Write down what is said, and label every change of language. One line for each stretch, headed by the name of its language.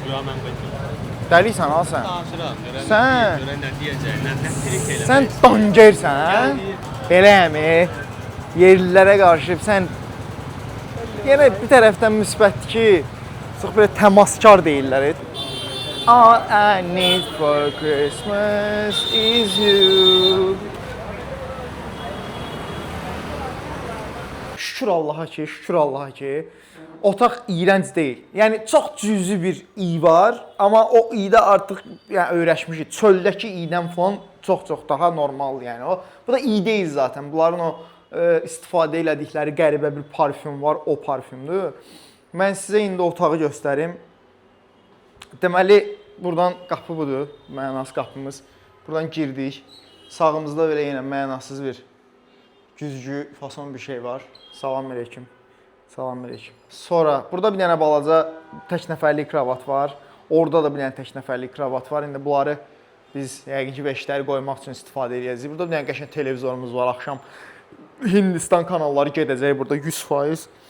Azerbaijani: Güya mən bilmirəm. Dəlisən ha sən? Danışıram. Sən- Görən nə deyəcək, nə trik eləmək. Sən dangərsən? Beləmi? Yerlilərə qarşı sən yenə bir tərəfdən müsbətdir ki, çox belə təmaskar deyirlər.
English: All I need for Christmas is you.
Azerbaijani: Şükür Allaha ki, otaq iyrənc deyil. Yəni çox cüzi bir iy var, amma o iydə artıq yəni öyrəşmişik. Çöldəki iydən falan çox daha normaldır yəni o. Bu da iy deyil zaten. Bunların o istifadə elədikləri qəribə bir parfüm var, o parfümdür. Mən sizə indi otağı göstərim. Deməli, buradan qapı budur, mənas qapımız. Buradan girdik. Sağımızda belə yenə mənasız bir güzgü fason bir şey var. Salam əleykum. Salam əleykum. Sonra burada bir dənə balaca tək nəfərlik kravat var. Orada da bir dənə tək nəfərlik kravat var. İndi bunları biz yəqin ki, veşləri qoymaq üçün istifadə edəcəyik. Burada bir dənə qəşəng televizorumuz var. Axşam Hindistan kanalları gedəcək burada 100%.